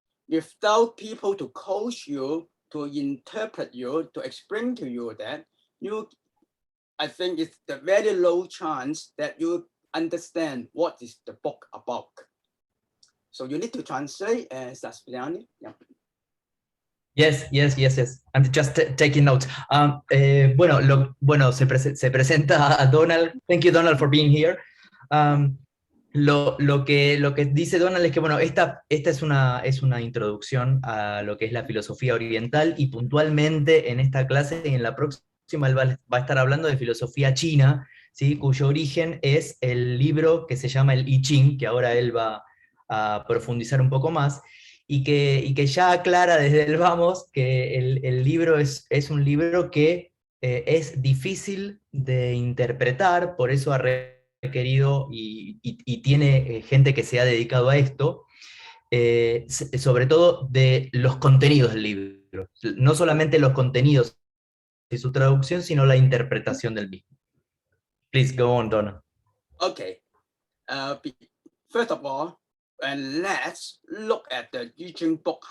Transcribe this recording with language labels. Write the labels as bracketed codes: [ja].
[en] Without people to coach you, to interpret you, to explain to you that I think it's the very low chance that you understand what is the book about. So you need to translate, Sebastian. Yeah. Yes. I'm just taking notes. Bueno, se presenta a Donald. Thank you, Donald, for being here. [es] Lo que dice Donald es que, bueno, esta es una introducción a lo que es la filosofía oriental, y puntualmente en esta clase y en la próxima él va a estar hablando de filosofía china, ¿sí? Cuyo origen es el libro que se llama el I Ching, que ahora él va a profundizar un poco más, y que ya aclara desde el vamos que el libro es un libro que es difícil de interpretar, por eso ha requerido y tiene gente que se ha dedicado a esto, sobre todo de los contenidos del libro, no solamente los contenidos y su traducción, sino la interpretación del mismo. [en] Please go on, Donna. Okay. First of all, and let's look at the I Ching book.